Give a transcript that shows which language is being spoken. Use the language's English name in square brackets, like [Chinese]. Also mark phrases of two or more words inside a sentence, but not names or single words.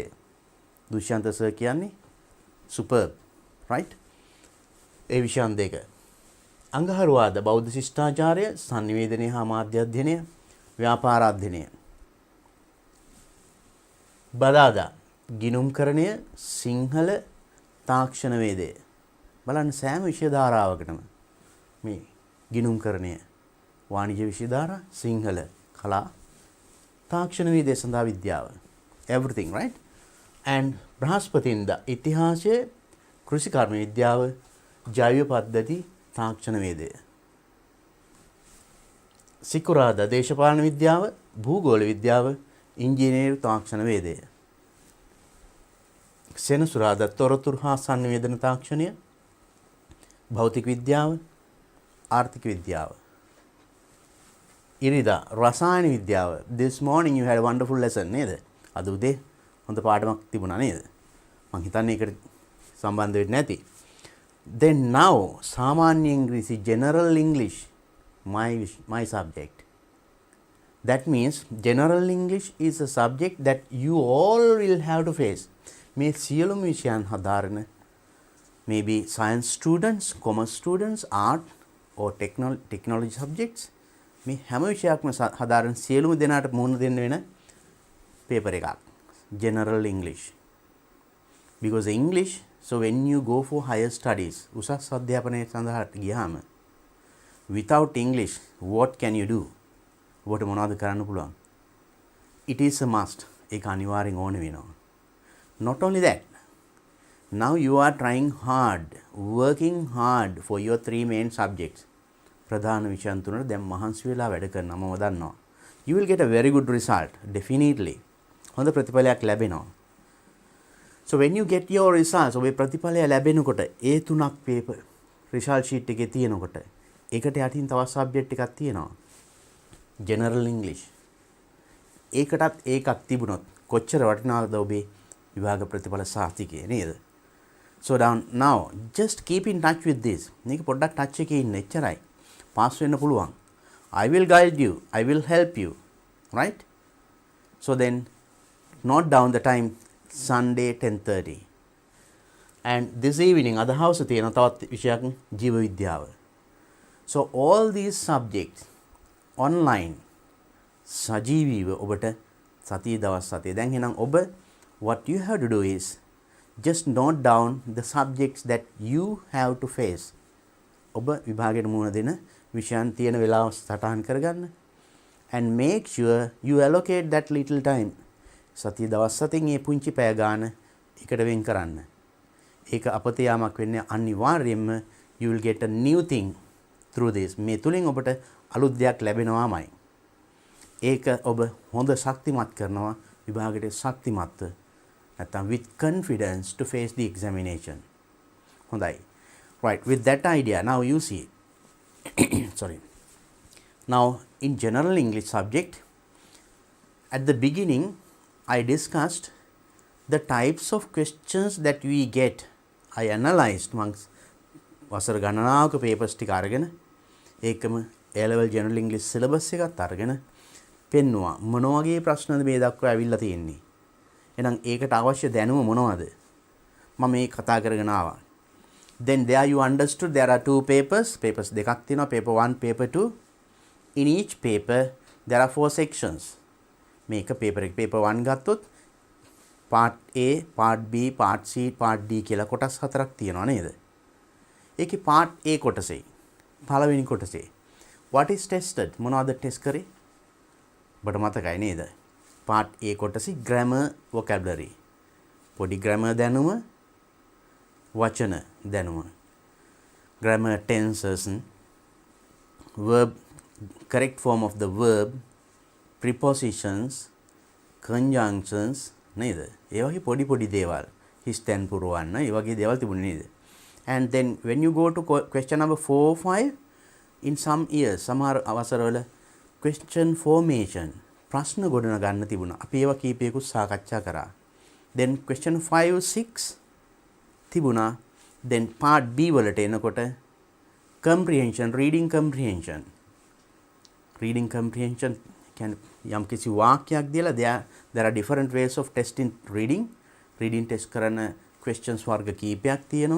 [Sinhala] දුෂ්‍යන්ත සර් කියන්නේ [English] superb. Right? [Sinhala] ඒ විෂයන් දෙක. අංගහරුවාද බෞද්ධ ශිෂ්ටාචාරය, සංනිවේදනය හා මාධ්‍ය අධ්‍යයනය, ව්‍යාපාර අධ්‍යයනය. බදාදා ගිණුම්කරණය, සිංහල තාක්ෂණ වේදය. බලන්න සෑම විෂය ධාරාවකටම මේ ගිණුම්කරණය, වාණිජ්‍ය විෂය ධාරා, සිංහල, කලා, තාක්ෂණ වේදය සඳහා විද්‍යාව. [English] Everything, right? [Sinhala] And බ්‍රහස්පතින්දා ඉතිහාසය, කෘෂිකර්ම විද්‍යාව, ජෛව පද්ධති, තාක්ෂණ වේදය. සිකුරාදා දේශපාලන විද්‍යාව, භූගෝල විද්‍යාව, ඉංජිනේරු තාක්ෂණ වේදය. සෙනසුරාදා තොරතුරු හා සංනිවේදන තාක්ෂණය, භෞතික විද්‍යාව, ආර්ථික විද්‍යාව. ඉරිදා රසායන විද්‍යාව. [English] This morning you had a wonderful lesson නේද? [Sinhala] අද උදේ හොඳ පාඩමක් තිබුණා නේද? මං හිතන්නේ ඒකට සම්බන්ධ වෙන්නේ නැති. [English] Then now [Sinhala] සාමාන්‍ය ඉංග්‍රීසි [English] general English my subject. That means general English is a subject that you all will have to face. [Sinhala] මේ සියලුම විෂයන් හදාරන [English] maybe science students, commerce students, art or technology subjects [Sinhala] මේ හැම විෂයක්ම හදාරන සියලුම දෙනාට මුහුණ දෙන්න වෙන paper එකක්. [English] General English. Because English, so when you go for higher studies, [Sinhala] උසස් අධ්‍යාපනය සඳහා ගියාම [English] without English, what can you do? [Sinhala] ඔබට මොනවද කරන්න පුළුවන්? [English] It is a must. [Sinhala] ඒක අනිවාර්යෙන් ඕන වෙනවා. [English] Not only that, now you are trying hard, working hard for your 3 main subjects. [Sinhala] ප්‍රධාන විෂයන් තුනට දැන් මහන්සි වෙලා වැඩ කරනවා මම දන්නවා. [English] You will get a very good result, definitely. [Sinhala] හොඳ ප්‍රතිඵලයක් ලැබෙනවා. [English] So when you get your results, [Sinhala] ඔබේ ප්‍රතිඵලය ලැබෙනකොට ඒ 3ක් [English] paper result sheet [Sinhala] එකේ තියෙනකොට ඒකට යටින් තවත් subject එකක් තියෙනවා. [English] General English. [Sinhala] ඒකටත් ඒකක් තිබුණොත් කොච්චර වටිනවද ඔබේ විභාග ප්‍රතිඵල සාහිතිකය නේද? [English] So now just keep in touch with this. [Sinhala] මේක පොඩ්ඩක් touch එකේ ඉන්න එච්චරයි. pass වෙන්න පුළුවන්. [English] I will guide you. I will help you. Right? So then note down the time Sunday 10:30. And this evening [Sinhala] අද හවස තියෙන තවත් විෂයක් ජීව විද්‍යාව. [English] So all these subjects online [Sinhala] සජීවීව ඔබට සතිය දවස් 7. දැන් එහෙනම් ඔබ [English] what you have to do is just note down the subjects that you have to face. [Sinhala] ඔබ විභාගයට මුහුණ දෙන විෂයන් තියෙන වෙලාව සටහන් කරගන්න. [English] And make sure you allocate that little time. [Sinhala] සතිය දවස් 7න් මේ පුංචි පැය ගාන එකට වෙන් කරන්න. ඒක අපතේ යාමක් වෙන්නේ අනිවාර්යයෙන්ම [English] you will get a new thing through this. [Sinhala] මේ තුලින් ඔබට අලුත් දෙයක් ලැබෙනවාමයි. ඒක ඔබ හොඳ ශක්තිමත් කරනවා විභාගයට ශක්තිමත්ව. නැත්නම් with confidence to face the examination. හොඳයි. [English] Right, with that idea now you see. Sorry. Now in general English subject, at the beginning I discussed the types of questions that we get. I analyzed amongst [Sinhala] වසර ගණනාවක papers ටික අරගෙන ඒකම [English] A level general English syllabus [Sinhala] එකත් අරගෙන පෙන්නවා මොන වගේ ප්‍රශ්නද මේ දක්වා ඇවිල්ලා තියෙන්නේ. එහෙනම් ඒකට අවශ්‍ය දැනුම මොනවද? මම මේ කතා කරගෙන ආවා. [English] Then there you understood there are two papers [Sinhala] දෙකක් තියෙනවා, [English] paper 1 paper 2. In each paper there are 4 sections. [Sinhala] මේක paper 1 ගත්තොත් [English] part A, part B, part C, part D [Sinhala] කියලා කොටස් 4ක් තියෙනවා නේද? ඒකේ part A කොටසේ පළවෙනි කොටසේ [English] what is tested [Sinhala] මොනවද ටෙස්ට් කරේ? ඔබට මතකයි නේද? part A කොටසේ [English] grammar vocabulary. [Sinhala] පොඩි grammar දැනුම, වචන දැනුම. [English] grammar tenses, verb, correct form of the verb, prepositions, conjunctions නේද? [Sinhala] ඒ වගේ පොඩි දේවල්. හිස් තැන් පුරවන්න ඒ වගේ දේවල් තිබුණේ නේද? [English] And then when you go to question number 4, 5, in some years [Sinhala] සමහර අවසරවල [English] question formation [Sinhala] ප්‍රශ්න ගොඩන ගන්න තිබුණා. අපි ඒවා කීපයකුත් සාකච්ඡා කරා. [English] Then question 5, 6 තිබුණා. Then part B [Sinhala] වලට එනකොට [English] comprehension, reading comprehension [Sinhala] කියන්නේ යම් කිසි වාක්‍යයක් දීලා [English] there are different ways of testing reading test කරන questions [Sinhala] වර්ග කීපයක් තියෙනවා.